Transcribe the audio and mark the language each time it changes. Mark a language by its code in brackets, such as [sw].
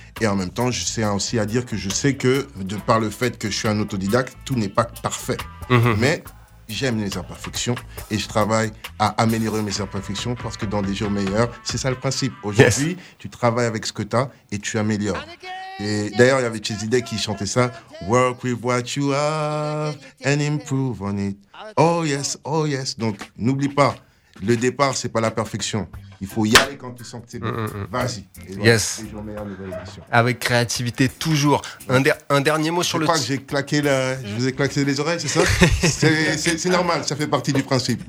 [fr] Et en même temps, je sais aussi à dire que je sais que, de par le fait que je suis un autodidacte, tout n'est pas parfait. Mmh. Mais j'aime les imperfections et je travaille à améliorer mes imperfections, parce que dans des jours meilleurs, c'est ça le principe. Aujourd'hui, tu travailles avec ce que tu as et tu améliores. Et d'ailleurs, il y avait Chase Day qui chantait ça. [en] Work with what you have and improve on it. Oh yes, oh yes. [fr] Donc, n'oublie pas, le départ, c'est pas la perfection. Il faut y aller quand tu sens que c'est bon. Vas-y. Yes. Avec créativité, toujours. Un dernier mot sur je Je crois que j'ai claqué la. Je vous ai claqué les oreilles, c'est ça? c'est normal, ça fait partie du principe.